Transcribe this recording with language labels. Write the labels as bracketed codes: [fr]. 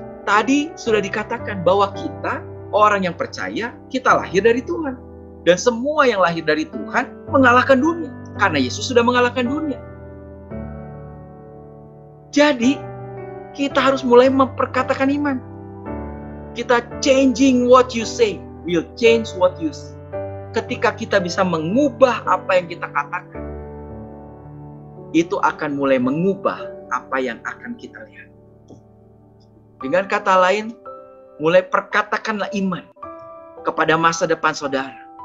[id] Tadi sudah dikatakan bahwa kita, orang yang percaya, kita lahir dari Tuhan. Dan semua yang lahir dari Tuhan mengalahkan dunia. Karena Yesus sudah mengalahkan dunia. Jadi, kita harus mulai memperkatakan iman. [en] Kita changing what you say will change what you see. [id] Ketika kita bisa mengubah apa yang kita katakan, itu akan mulai mengubah apa yang akan kita lihat. Dengan kata lain, mulai perkatakanlah iman kepada masa depan saudara.